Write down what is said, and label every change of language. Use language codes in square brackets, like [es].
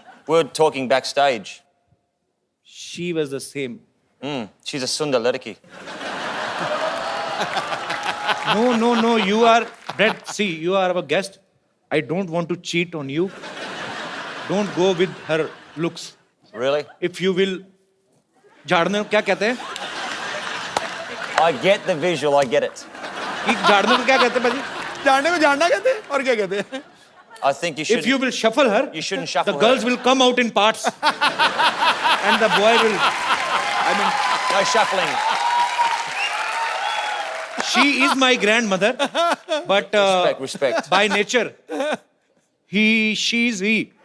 [en] We were talking backstage. She was the same. She's a [hi] Sundar Ladaki. [en] No. You are, Brett, see, you are our guest. I don't want to cheat on you. Don't go with her looks. Really? If you will, [hi] झाड़ने को क्या कहते हैं? [en] I get the visual, I get it. [hi] कि झाड़ने को क्या कहते हैं भाजी? जानने में जानना कहते हैं और क्या कहते हैं [en] I think you should. If you will shuffle her, You shouldn't shuffle the her. girls will come out in parts, and the boy will. I mean, No shuffling. she is my grandmother, but Respect. by nature, she is he.